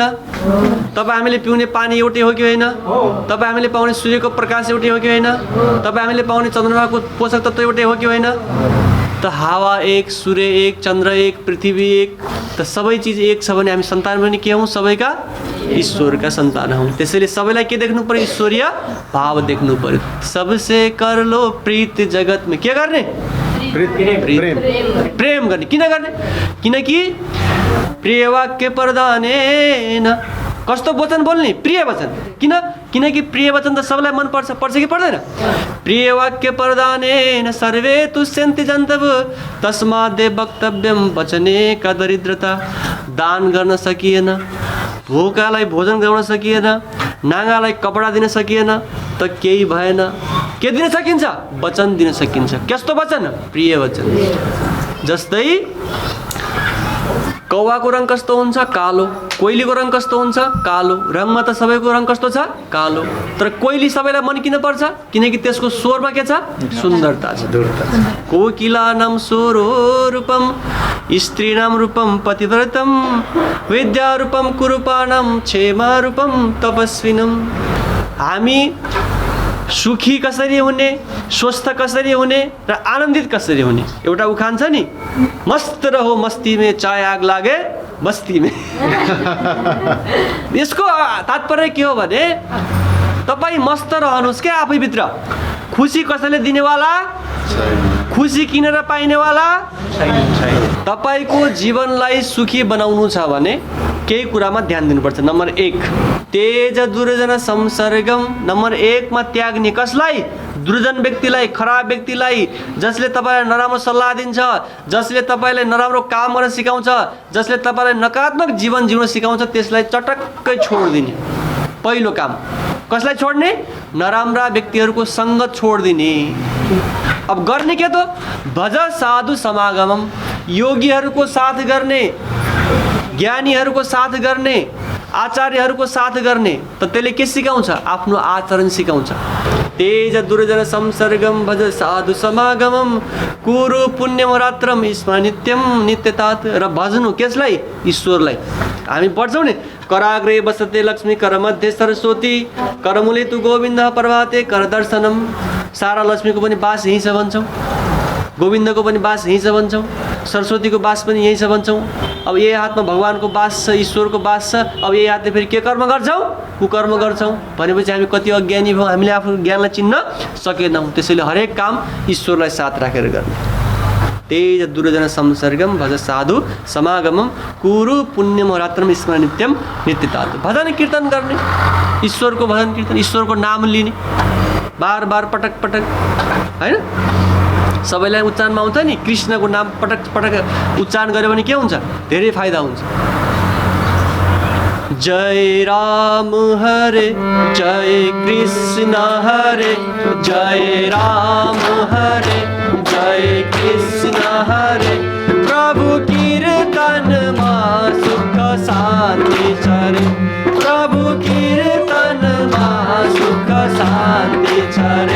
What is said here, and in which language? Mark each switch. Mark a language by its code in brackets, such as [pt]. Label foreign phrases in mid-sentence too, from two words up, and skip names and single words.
[ne] तपाईँ हामीले पिउने पानी एउटै हो कि होइन? तपाईँ हामीले पाउने सूर्यको प्रकाश एउटै हो कि होइन? तपाईँ हामीले पाउने चन्द्रमाको पोषक तत्त्व एउटै हो कि होइन? त हावा एक, सूर्य एक, चन्द्र एक, पृथ्वी एक, त सबै चिज एक छ भने हामी सन्तान पनि के हौँ? सबैका ईश्वरका सन्तान हौँ। त्यसैले सबैलाई के देख्नु पर्यो? ईश्वरीय भाव देख्नु पर्यो। [hi] सबसे कर लो प्रीत [ne] जगतमा के गर्ने? प्रेम गर्ने। किन गर्ने? [sa] किनकि प्रिय वाक्य प्रदानेन। [ne] कस्तो वचन बोल्ने? प्रिय वचन। किन? किनकि प्रिय वचन त सबैलाई मन पर्छ, पर्छ कि पर्दैन? [sa] प्रिय वाक्य प्रदानेन सर्वे तुष्यन्ति जन्तव तस्माद् वक्तव्यम वचने का दरिद्रता। [ne] दान गर्न सकिएन, भोकालाई भोजन गराउन सकिएन, नागालाई कपडा दिन सकिएन त केही भएन। के दिन सकिन्छ? वचन दिन सकिन्छ। कस्तो वचन? प्रिय वचन। जस्तै कौवाको रङ कस्तो हुन्छ? कालो। कोइलीको रङ कस्तो हुन्छ? कालो। रङमा त सबैको रङ कस्तो छ? कालो। तर कोइली सबैलाई मन किन पर्छ? किनकि त्यसको स्वरमा के छ? सुन्दरता छ। [sa] कोकिलानां स्वरो रूपम स्त्रीणां रूपम पतिव्रतम विद्यारूपम कुरूपाणां क्षेमा रूपम तपस्विनम। [ne] हामी सुखी कसरी हुने, स्वस्थ कसरी हुने र आनन्दित कसरी हुने? एउटा उखान छ नि, [hi] मस्त रहो मस्ती में चाहे आग लागे बस्ती में। [ne] यसको तात्पर्य के हो भने तपाईँ मस्त रहनुहोस् क्या आफैभित्र। खुसी कसैले दिनेवाला? खुसी किनेर पाइनेवाला? तपाईँको जीवनलाई सुखी बनाउनु छ भने केही कुरामा ध्यान दिनुपर्छ। [sa] नम्बर 1 तेज दुर्जन संसर्गम। [ne] नम्बर 1 मा त्याग्ने कसलाई? दुर्जन व्यक्तिलाई, खराब व्यक्तिलाई, जसले तपाईँलाई नराम्रो सल्लाह दिन्छ, जसले तपाईँलाई नराम्रो काम गर्न सिकाउँछ, जसले तपाईँलाई नकारात्मक जीवन जिउन सिकाउँछ, त्यसलाई चटक्कै छोडिदिने। पहिलो काम कसलाई छोड्ने? नराम्रा व्यक्तिहरूको सङ्गत छोडिदिने। अब गर्ने के त? [sa] भज साधु समागमम। [ne] योगीहरूको साथ गर्ने, ज्ञानीहरूको साथ गर्ने, आचार्यहरूको साथ गर्ने। त त्यसले के सिकाउँछ? आफ्नो आचरण सिकाउँछ। [sa] तेज दुर्जन संसर्गम भज साधु समागमम कुरु पुण्यम रात्रम स्मरण नित्यम नित्यतात। [ne] र भजनु कसलाई? ईश्वरलाई। हामी पढ्छौँ नि, [sa] कराग्रे बसते लक्ष्मी करमध्ये सरस्वती करमुले तु गोविन्द प्रभाते कर दर्शनम। [ne] सारा लक्ष्मीको पनि बास यहीँ छ भन्छौँ, गोविन्दको पनि बास यहीँ छ भन्छौँ, सरस्वतीको बास पनि यहीँ छ भन्छौँ। अब यही हातमा भगवानको बास छ, ईश्वरको बास छ। अब यही हातले फेरि के कर्म गर्छौँ? कुकर्म गर्छौँ। भनेपछि हामी कति अज्ञानी भयौँ, हामीले आफ्नो ज्ञानलाई चिन्न सकेनौँ। त्यसैले हरेक काम ईश्वरलाई साथ राखेर गर्ने। [sa] तेज दुर्जन संसर्गम भज साधु समागमम कुरु पुण्यम रात्रम स्मरण नित्यम नित्यतात। [ne] भजन कीर्तन गर्ने, ईश्वरको भजन कीर्तन, ईश्वरको नाम लिने बार बार पटक पटक, होइन? सबैलाई उच्चारणमा आउँछ नि, कृष्णको नाम पटक पटक उच्चारण गऱ्यो भने के हुन्छ? धेरै फाइदा हुन्छ। जय राम हरे जय कृष्ण हरे, जय राम हरे जय कृष्ण हरे। प्रभु कीर्तनमा सुख शान्ति छरे, प्रभु कीर्तनमा सुख शान्ति छरे।